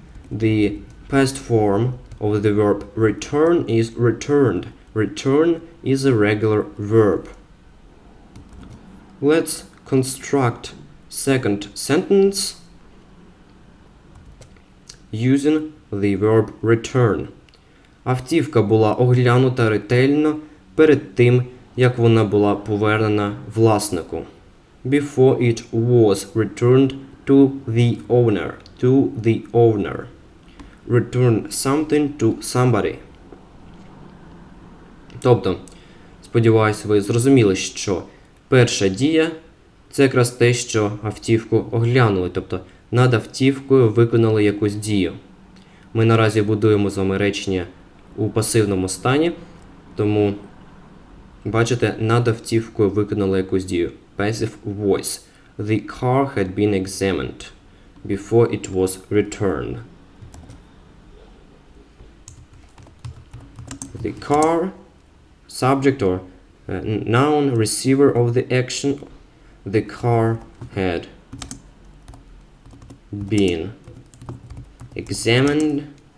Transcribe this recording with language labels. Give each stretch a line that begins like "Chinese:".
English: The past form of the verb return is returned. Return is a regular verb. Let's construct second sentence using the verb return.
Ukrainian: Автівка була оглянута ретельно перед тим, як вона була повернена власнику.
English: Before it was returned to the owner. To the owner. Return something to somebody.
Ukrainian: Тобто, сподіваюсь, ви зрозуміли, що перша дія – це якраз те, що автівку оглянули. Тобто, над автівкою виконали якусь дію. Ми наразі будуємо з вами речення у пасивному стані, тому, бачите, над автівкою виконали якусь дію.
English: Passive voice. The car had been examined before it was returned. The car, subject or noun, receiver of the action. The car had been examined.